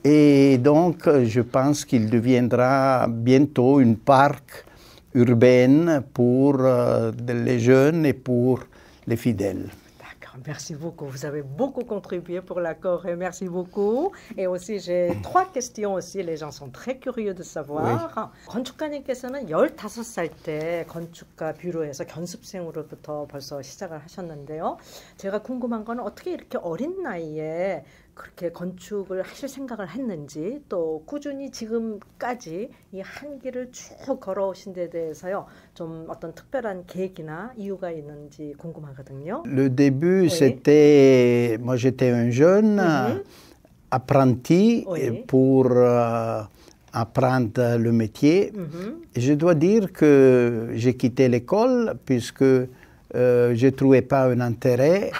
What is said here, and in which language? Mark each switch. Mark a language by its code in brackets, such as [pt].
[fr] Et donc, je pense qu'il deviendra bientôt une parc urbaine pour les jeunes et pour les fidèles. Merci beaucoup. Vous avez beaucoup contribué pour la Corée. Merci beaucoup. Et aussi, j'ai 3 questions aussi. Les gens sont très curieux de savoir. Oui. [ko] 건축가님께서는 15살 때 건축가 뷰로에서 견습생으로부터 벌써 시작을 하셨는데요. 제가 궁금한 건 어떻게 이렇게 어린 나이에 그렇게 건축을 하실 생각을 했는지, 또 꾸준히 지금까지 이 한 길을 쭉 걸어오신 데 대해서요, 좀 어떤 특별한 계획이나 이유가 있는지 궁금하거든요. [fr] Le début, Oui. c'était, moi j'étais un jeune apprenti Oui. pour apprendre le métier. Et je dois dire que j'ai quitté l'école puisque je ne trouvais pas un intérêt.